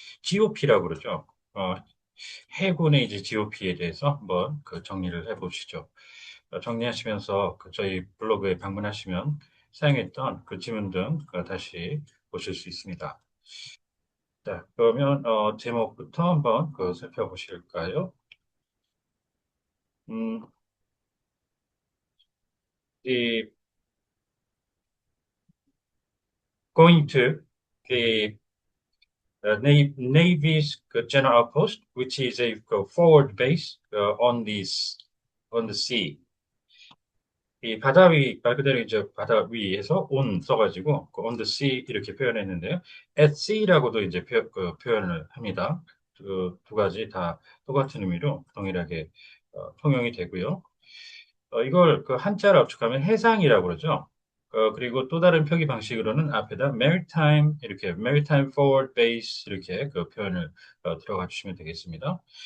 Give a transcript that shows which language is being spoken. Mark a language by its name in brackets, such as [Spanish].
[Korean] GOP라고 그러죠. 해군의 이제 GOP에 대해서 한번 그 정리를 해보시죠. 정리하시면서 그 저희 블로그에 방문하시면 사용했던 그 지문 등 다시 보실 수 있습니다. 자, 그러면 제목부터 한번 살펴보실까요? [English] 음, the going to the Navy's general outpost, which is a forward base on the sea. [Korean] 이 바다 위, 말 그대로 이제 바다 위에서 on 써가지고, 그 [English] on the sea [Korean] 이렇게 표현했는데요. [English] at sea [Korean] 라고도 이제 표현을 합니다. 두 가지 다 똑같은 의미로 동일하게 통용이 되고요. 이걸 그 한자로 압축하면 해상이라고 그러죠. 그리고 또 다른 표기 방식으로는 앞에다 maritime 이렇게 [English] maritime forward base [Korean] 이렇게 그 표현을 들어가 주시면 되겠습니다.